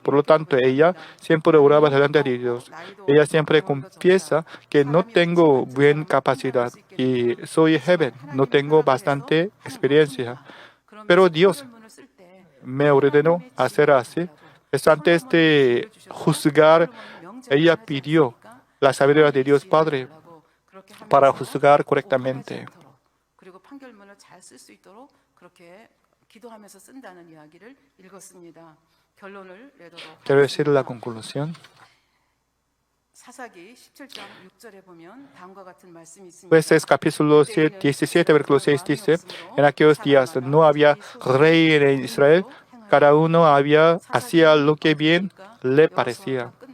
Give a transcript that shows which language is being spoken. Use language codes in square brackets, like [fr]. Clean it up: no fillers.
[es] Por lo tanto, ella siempre oraba delante de Dios. Ella siempre confiesa que no tengo buena capacidad y soy joven, no tengo bastante experiencia. Pero Dios me ordenó hacer así. Es antes de juzgar, ella pidió la sabiduría de Dios Padre para juzgar correctamente. [ko] 그리고 판결문을 잘 쓸 수 있도록 그렇게 기도하면서 쓴다는 이야기를 읽었습니다. 결론을 내도록 [es] Quiero decir la conclusión. [ko] 사사기 17장 6절에 보면 다음과 같은 말씀이 있습니다. [es] Jueces capítulo 17, versículo 6 dice, en aquellos días no había rey en Israel, cada uno hacía lo que bien le parecía.